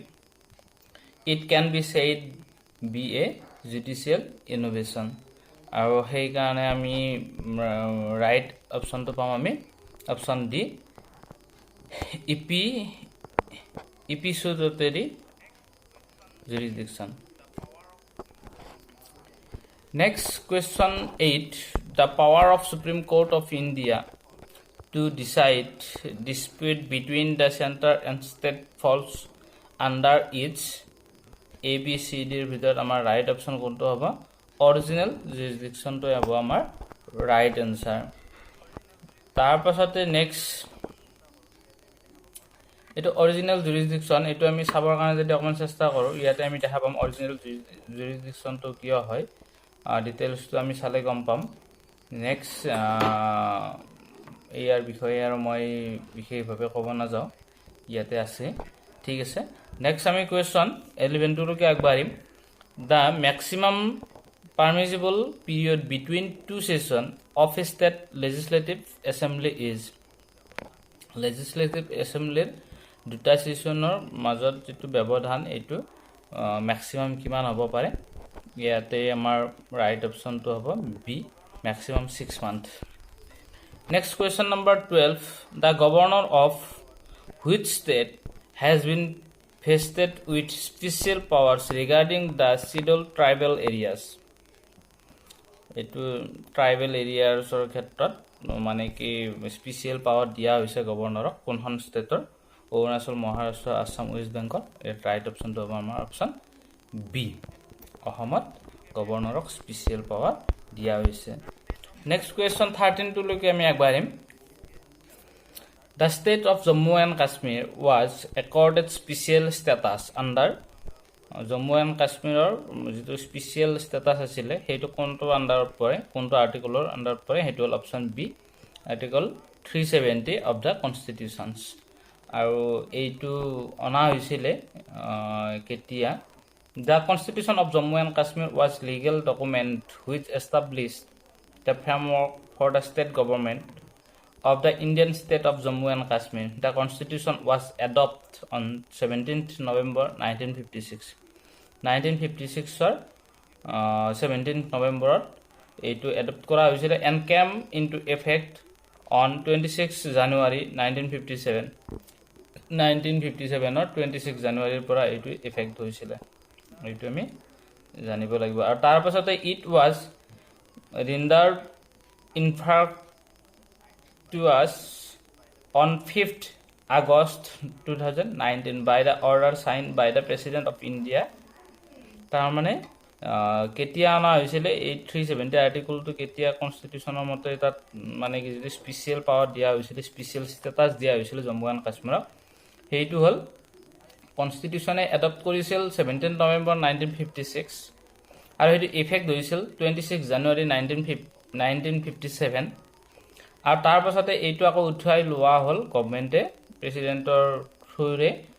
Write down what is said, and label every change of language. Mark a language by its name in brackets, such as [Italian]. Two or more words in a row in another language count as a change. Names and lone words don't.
[English] It can be said be a judicial innovation. [Assamese] আৰু সেই কাৰণে আমি [English] right optionটো [Assamese] পাম আমি [English] option D epistolary jurisdiction. Next question 8 the power of Supreme Court of India to decide dispute between the center and state falls under its A B C D [Assamese] ৰ ভিতৰত আমাৰ ৰাইট অপচন কোনটো হ'ব অৰিজিনেল jurisdiction টো হ'ব আমাৰ ৰাইট আনসাৰ তাৰ পাছতে নেক্সট এটো [English] original jurisdiction [Assamese] এটো আমি চাবৰ কাৰণে যদি অকমান চেষ্টা কৰো ইয়াতে আমি দেখা পাম [English] original jurisdiction [Assamese] তো কিয় হয় ডিটেইলস তো আমি চালে গম পাম নেক্সট ইয়াৰ বিষয়ে আৰু মই বিশেষভাৱে ক'ব না যাও ইয়াতে আছে ঠিক আছে নেক্সট আমি কোৱেশ্চন 11 টো লৈকে আগবাঢ়িম [English] the maximum permissible period between two sessions of a state legislative assembly [Assamese] is legislative assembly দুটা সেশনৰ মাজত যেটো ব্যৱধান এটো ম্যাক্সিমাম কিমান হ'ব পাৰে ইয়াতে আমাৰ [English] right optionটো [Assamese] হ'ব [English] B maximum 6 month next question number 12 the governor of which state has been vested with special powers regarding the scheduled tribal areas [Assamese] এটো ট্ৰাইবেল এৰিয়াছৰ ক্ষেত্ৰত মানে কি [English] special power [Assamese] দিয়া হৈছে গভৰ্ণৰক কোনখন ষ্টেটৰ অৰুণাচল মহাৰাষ্ট্ৰ আসাম ওয়েষ্ট বেংগল এৰ [English] right optionটো [Assamese] হ'ব আমাৰ অপচন বি অসমত গভৰ্ণৰক [English] special power [Assamese] দিয়া হৈছে [English] next question 13 [Assamese] টো লৈকে আমি আগবাঢ়িম [English] The state of Jammu and Kashmir was accorded special status under Jammu and Kashmirৰ যেটো স্পেশাল [Assamese] স্ট্যাটাস আছিল হেতু কোনটো আন্ডাৰত পৰে কোনটো আৰ্টিকলৰ আন্ডাৰত পৰে হেতু হ'ল অপচন বি [English] আৰ্টিকল 370 of the constitutions [Assamese] আৰু এইটো অনা হৈছিল কেতিয়া [English] The Constitution of Jammu and Kashmir was legal document which established the framework for the state government of the Indian state of Jammu and Kashmir. The constitution was adopted on 17th November 1956. 1956 17th November [Assamese] এইটো এডপ্ট কৰা হৈছিল [English] and came into effect on 26 January 1957. [Assamese] 1957 26 জানুৱাৰীৰ পৰা এইটো এফেক্ট হৈছিল এইটো আমি জানিব লাগিব আৰু তাৰ পাছতে [English] it was rendered to us on 5th August 2019 by the order signed by the President of India. [Assamese] তাৰ মানে কেতিয়া আনা হৈছিল এই 370 আৰ্টিকলটো কেতিয়া কনস্টিটিউশনৰ মতে তাত মানে কি যদি [English] special power [Assamese] দিয়া হৈছিল [English] special status [Assamese] দিয়া হৈছিল জম্মু এণ্ড কাশ্মীৰক সেইটো হল কনস্টিটিউশনে এডপ্ট কৰিছিল 17 নৱেম্বৰ 1956 আৰু সেইটো ইফেক্ট হৈছিল 26 জানুৱাৰী 1957 আৰু তাৰ পাছতে এইটো আকৌ উঠাই লোৱা হল গভৰ্ণমেণ্টে প্ৰেসিডেন্টৰ থ্ৰুৰে